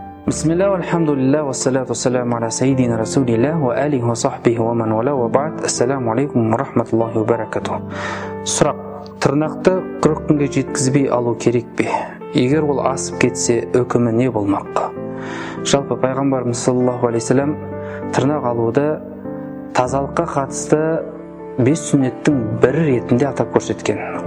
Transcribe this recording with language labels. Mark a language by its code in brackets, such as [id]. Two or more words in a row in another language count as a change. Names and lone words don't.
[ar] بسم الله، الحمد لله، والصلاة والسلام على سيدنا رسول الله وعلى آله وصحبه ومن والاه وبعد. السلام عليكم ورحمة الله وبركاته. [kk] Сұрақ: тырнақты 40 күнге жеткізбей алу керек пе? Егер ол асып кетсе, үкімі не болмақ? Жалпы пайғамбарымыз [ar] صلى الله عليه وسلم [kk] тырнақ алуды тазалыққа қатысты 5 сүннеттің бірі ретінде атап көрсеткен.